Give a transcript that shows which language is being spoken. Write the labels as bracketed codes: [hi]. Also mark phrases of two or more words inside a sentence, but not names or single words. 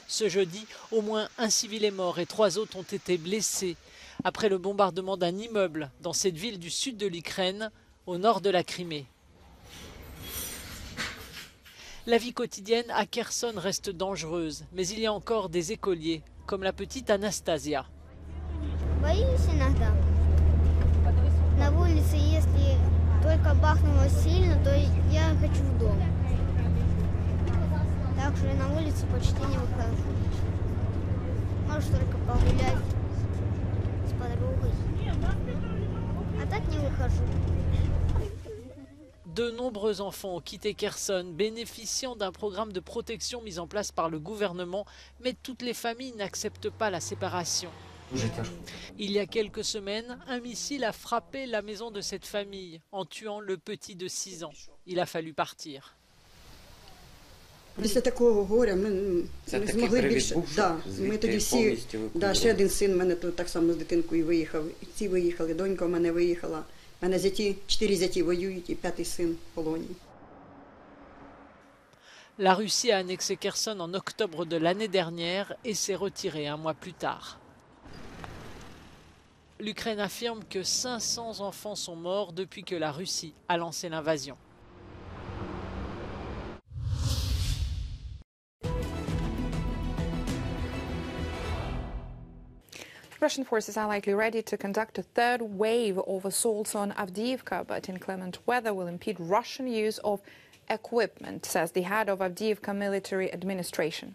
[fr] Ce jeudi, au moins 1 civil est mort et 3 autres ont été blessés après le bombardement d'un immeuble dans cette ville du sud de l'Ukraine, au nord de la Crimée. La vie quotidienne à Kherson reste dangereuse, mais il y a encore des écoliers, comme la petite Anastasia. [ru] Только бахнуло сильно, то я хочу в дом. Так что я на улицу почти не выхожу. Может только погулять с подругой. А так не выхожу. [fr] De nombreux enfants ont quitté Kherson, bénéficiant d'un programme de protection mis en place par le gouvernement, mais toutes les familles n'acceptent pas la séparation. Il y a quelques semaines, un missile a frappé la maison de cette famille en tuant le petit de 6 ans. Il a fallu partir. [uk] Після такого горя ми не змогли більше. Ми тоді всі, ще один син в мене так само з дитинкою виїхав. Ці виїхали, донька в мене виїхала. У мене 4 зяті воюють і 5-й син в полоні. [fr] La Russie a annexé Kherson en octobre de l'année dernière et s'est retirée un mois plus tard. L'Ukraine affirme que 500 enfants sont morts depuis que la Russie a lancé l'invasion. [en] Russian forces are likely ready to conduct a third wave of assaults on Avdiivka, but inclement weather will impede Russian use of equipment, says the head of Avdiivka military administration.